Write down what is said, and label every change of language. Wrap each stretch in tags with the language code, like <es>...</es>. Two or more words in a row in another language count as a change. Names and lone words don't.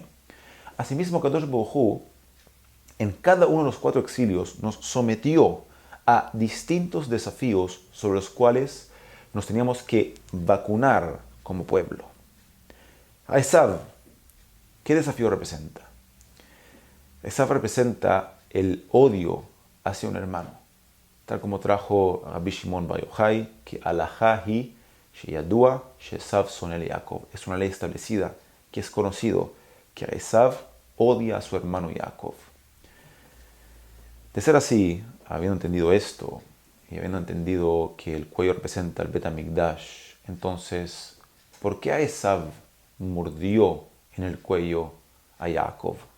<es>Asimismo,</es> <he>קדוש ברוך הוא,</he> <es>en cada uno de los 4 exilios, nos sometió a distintos desafíos sobre los cuales nos teníamos que vacunar como pueblo. A Esav, ¿qué desafío representa? Esav representa el odio hacia un hermano, tal como trajo Rabbi Shimon Bar Yochai,</es> <he>que הלכה היא שידוע שעשו שונא ליעקב.</he> <es>Es una ley establecida que es conocido que Esav odia a su hermano Jacob. De ser así, habiendo entendido esto, y habiendo entendido que el cuello representa el Bet HaMikdash, entonces, ¿por qué a Esav mordió en el cuello a Jacob?</es>